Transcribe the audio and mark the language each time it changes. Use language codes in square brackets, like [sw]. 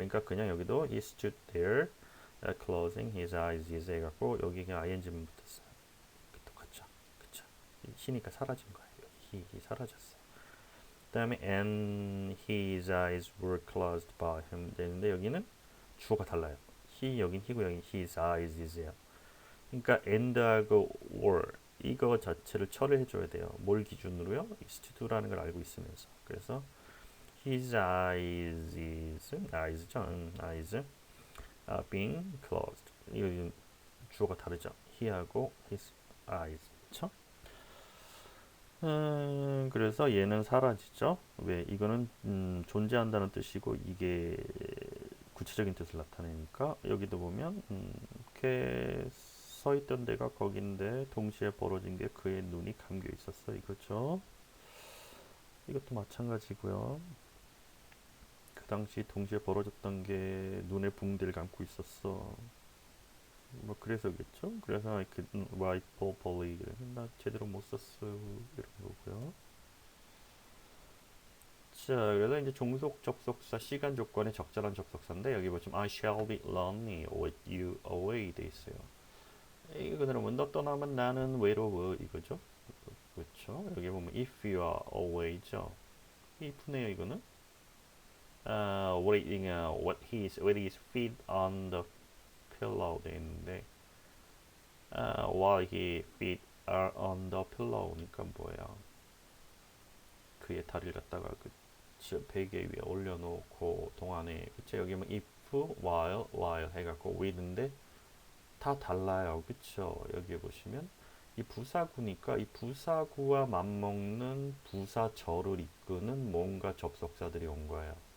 [ko] 그러니까 그냥 여기도 [en] he stood there closing his eyes [ko] 해갖고 여기 그냥 ing만 붙었어요. 똑같죠? 그쵸? he니까 사라진 거예요. he 사라졌어요. [en] 그다음에 and his eyes were closed by him 되는데 [ko] 여기는 주어가 달라요. 여긴 he고 여긴 his eyes is예요. 그러니까 and하고 were 이거 자체를 처리해줘야 돼요. 뭘 기준으로요? is to do라는 걸 알고 있으면서. [en] 그래서 his eyes eyes죠. eyes are being closed. 이거 주어가 다르죠. he하고 his eyes. [ko] 그렇죠? 그래서 얘는 사라지죠. 왜? 이거는 존재한다는 뜻이고 이게 구체적인 뜻을 나타내니까 여기도 보면 이렇게 서 있던 데가 거긴데 동시에 벌어진 게 그의 눈이 감겨 있었어 이거죠. 이것도 마찬가지고요. 그 당시 동시에 벌어졌던 게 눈에 붕대를 감고 있었어. 뭐 그래서겠죠. 그래서 이렇게 right properly 나 제대로 못 썼어 이런 거고요. 자, 그래서 이제 종속 접속사 시간 조건의 적절한 접속사인데 여기 보시면 [en] I shall be lonely with you away [ko] 돼 있어요. 이거 그대로 너 떠나면 나는 외로워 이거죠. 그렇죠. [en] 여기 보면 if you are away죠. [ko] if네요 이거는. [en] Waiting with his feet on the pillow [ko] 돼 있는데 [en] while his feet are on the pillow니까 [ko] 뭐예요? 그의 다리를 갖다가 그 베개 위에 올려놓고 동안에 그쵸 여기 뭐 if, while 해갖고 with인데 다 달라요 그쵸 여기 보시면 이 부사구니까 이 부사구와 맞먹는 부사절을 이끄는 뭔가 접속사들이 온 거예요